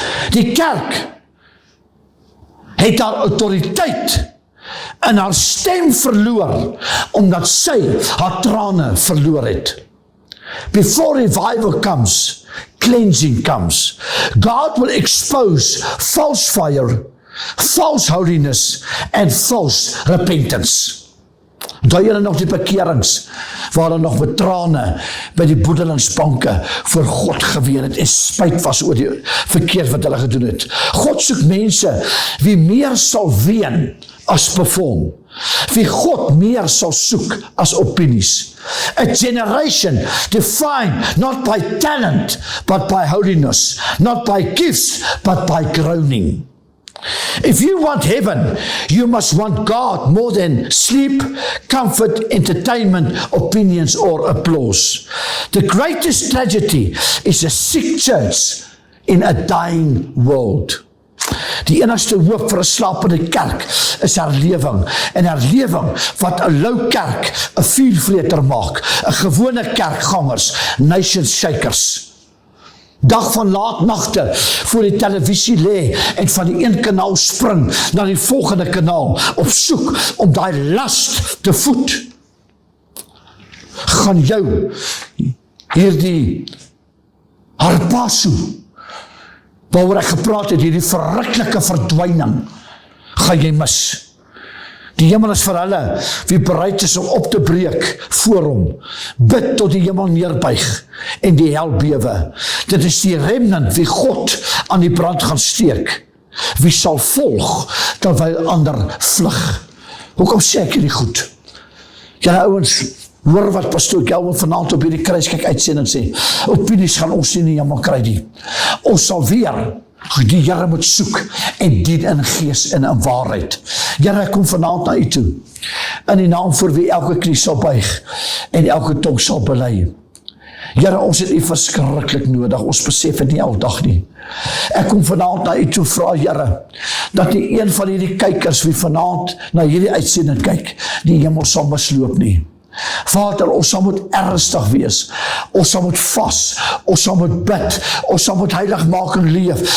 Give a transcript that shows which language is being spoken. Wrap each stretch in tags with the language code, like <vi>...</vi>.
<af>Die kerk het haar autoriteit en haar stem verloor, omdat sy haar trane verloor het.</af> <en>Before revival comes, cleansing comes. God will expose false fire, false holiness, and false repentance.</en> <af>Onthou julle nog die bekerings, waar hulle nog met trane by die boedelingsbanke voor God geween het, en spyt was oor die verkeerd wat hulle gedoen het. God soek mense, wie meer sal ween as perform, wie God meer sal soek as opinies.</af> <en>A generation defined not by talent, but by holiness, not by gifts, but by groaning. If you want heaven, you must want God more than sleep, comfort, entertainment, opinions, or applause. The greatest tragedy is a sick church in a dying world.</en> <af>Die enigste hoop vir 'n slapende kerk is herlewing, en herlewing wat 'n lou kerk 'n vuurvreter maak, 'n gewone kerkgangers,</af> <en>nation shakers.</en> <af>Dag van laat nagte voor die televisie lê en van die een kanaal spring na die volgende kanaal op soek om daai last te voed. Gaan jou hierdie harpasu, waaroor ek gepraat het, hierdie verruklike verdwyning, gaan jy mis. Die hemel is vir hulle, wie bereid is om op te breek voor hom, bid tot die hemel neerbuig, en die hel bewe. Dit is die remnant wie God aan die brand gaan steek, wie sal volg, terwyl ander vlug. Hoekom sê ek hierdie goed? Julle ouens, hoor wat pastoor Gelwin vanaand op hierdie kruiskyk uitsending sê, opinies gaan ons nie in die hemel kry nie. Ons sal weer die Here moet soek, en dien in gees en in waarheid. Here, ek kom vanaand na u toe, in die naam voor wie elke knie sal buig, en elke tong sal bely. Here, ons het u verskriklik nodig, ons besef het nie aldag nie. Ek kom vanaand na u toe vra, Here, dat die een van hierdie kykers, wie vanaand na hierdie uitsending kyk, die hemel sal misloop nie. Vader, ons sal moet ernstig wees, ons sal moet vas, ons sal moet bid, ons sal moet heilig maak en leef.</af>